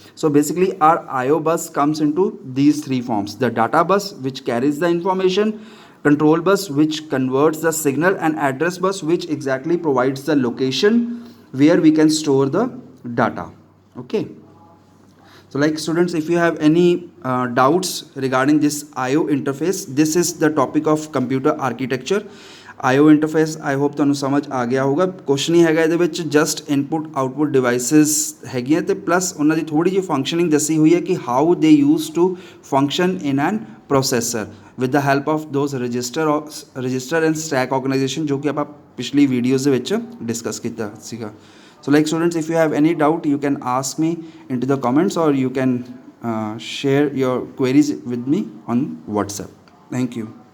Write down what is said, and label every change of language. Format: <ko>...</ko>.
<en>So basically our IO bus comes into these 3 forms: the data bus which carries the information, control bus which converts the signal, and address bus which exactly provides the location where we can store the data. Okay, so like students, if you have any doubts regarding this IO interface, this is the topic of computer architecture.</en> <pa>ਆਈਓ interface I hope ਤੁਹਾਨੂੰ ਸਮਝ ਆ ਗਿਆ ਹੋਊਗਾ। ਕੁਛ ਨਹੀਂ ਹੈਗਾ ਇਹਦੇ ਵਿੱਚ, ਜਸਟ ਇਨਪੁਟ ਆਊਟਪੁੱਟ ਡਿਵਾਈਸਿਸ ਹੈਗੀਆਂ ਅਤੇ ਪਲੱਸ ਉਹਨਾਂ ਦੀ ਥੋੜ੍ਹੀ ਜਿਹੀ ਫੰਕਸ਼ਨਿੰਗ ਦੱਸੀ ਹੋਈ ਹੈ ਕਿ</pa> <en>how they use to function in an processor with the help of those register and stack organisation,</en> <pa>ਜੋ ਕਿ ਆਪਾਂ ਪਿਛਲੀ ਵੀਡੀਓਜ਼ ਦੇ ਵਿੱਚ ਡਿਸਕਸ ਕੀਤਾ ਸੀਗਾ।</pa> <en>So like students, if you have any doubt, you can ask me into the comments, or you can share your queries with me on WhatsApp. Thank you.</en>